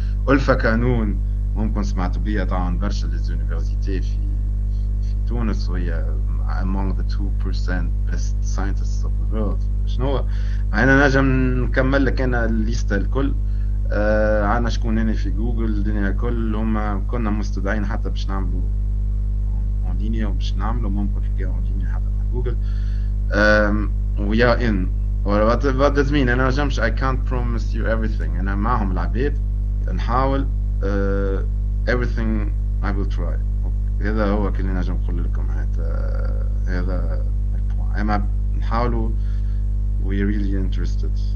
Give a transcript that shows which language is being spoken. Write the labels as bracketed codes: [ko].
[ar] ألفا كانون ممكن سمعتوا بيها تعاون برشا ليزونيفرسيتي في تونس وهي [en] among the 2% best scientists of the world. [ar] شنو انا نجم نكمل لك انا الليسته الكل. عندنا شكون هنا في جوجل الدنيا الكل هما كنا مستدعين حتى باش نعملوا اون لينيا وباش نعملوا ممكن حكايه اون لينيا حتى مع جوجل. ويا ان [en] what does mean [ar] انا نجمش [en] I can't promise you everything. [ar] انا معهم العباد نحاول [en] everything I will try. [ar] هذا هو كل اللي نجم نقول لكم. هذا البوان. اما نحاولوا [en] we really interested.